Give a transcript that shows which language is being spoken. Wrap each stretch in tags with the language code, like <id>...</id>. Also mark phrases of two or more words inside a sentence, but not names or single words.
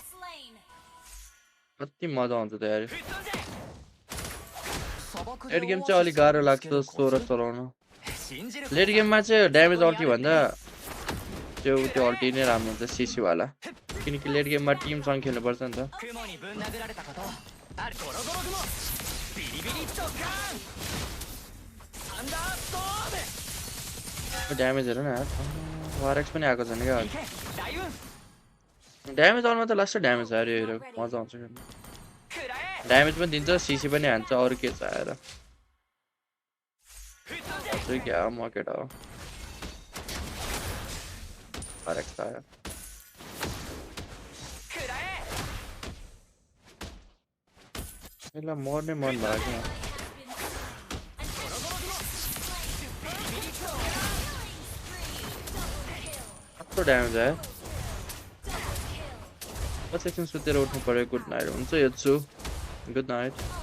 <ne>कति मजा आउँछ त यार</ne> <en>late game</en> <ne>चाहिँ अलिक गाह्रो लाग्छ सोह्र चलाउन लेट गेममा चाहिँ ड्यामेज अल्टी भन्दा त्यो अल्टी नै राम्रो हुन्छ सिसी वाला किनकि लेट गेममा टिमसँग खेल्नुपर्छ नि त</ne> <ja>雲にぶん殴られたことある。ゴロゴロ雲ビリビリドッカーンサンダーストーム</ja> <ne>ड्यामेज हेर न वारेक्स पनि आएको छैन क्या</ne> <ja>行け雷雲</ja> <ne>ड्यामेज आउनु त लास्ट ड्यामेज आयो हेर मजा आउँछ खेल्नु</ne> <ja>食らえ</ja> <ne>ड्यामेज पनि दिन्छ सिसी पनि हान्छ अरू के छ आएर</ne> <ja>吹っ飛んで</ja> <ne>चाहिँ क्या म केटा हो वारेक्स आयो</ne> <ja>食らえ</ja> <ne>यसलाई मर्ने मन लाग्यो कस्तो ड्यामेज आयो पछि एकछिन सुतेर उठ्नु पर्यो</ne> <en>good night</en> <ne>हुन्छ हेर्छु</ne> <en>good night</en>